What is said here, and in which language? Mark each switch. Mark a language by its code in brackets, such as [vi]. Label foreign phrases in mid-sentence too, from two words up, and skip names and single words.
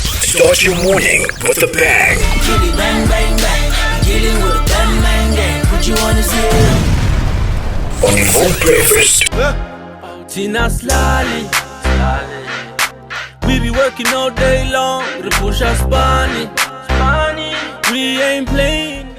[en] Start your morning with a bang. Kitty bang bang bang, dealing with a bang bang gang. What you wanna see? On Evogoue Breakfast. Tina Slally. We be working all day long to push our Spani. We ain't playing.